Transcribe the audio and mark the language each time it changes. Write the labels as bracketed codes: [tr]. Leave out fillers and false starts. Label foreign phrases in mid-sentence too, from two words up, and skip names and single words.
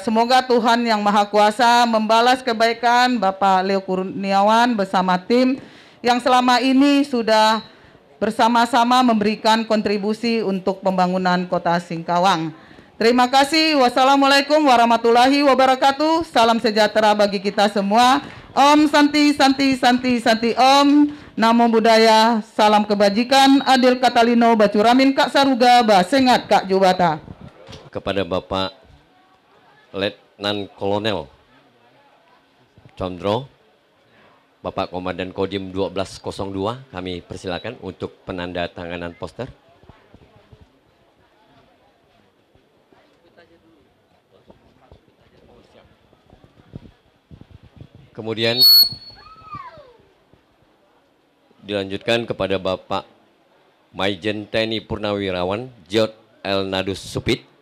[id] Semoga Tuhan yang Maha Kuasa membalas kebaikan Bapak Leo Kurniawan bersama tim yang selama ini sudah bersama-sama memberikan kontribusi untuk pembangunan kota Singkawang. Terima kasih. [ar] والسلام عليكم ورحمة الله وبركاته. [id] Salam sejahtera bagi kita semua. [sa] Om Santi Santi Santi Santi Om. [pi] Namo Buddhaya. [id] Salam kebajikan. [knx] Adil Katalino Bacuramin Kak Saruga Basengat Kak Jubata. [id] Kepada Bapak Letnan Kolonel Condro, Bapak Komandan Kodim 1202, kami persilakan untuk penandatanganan poster. Kemudian dilanjutkan kepada Bapak Maijen TNI Purnawirawan Jod El Nadus Supit.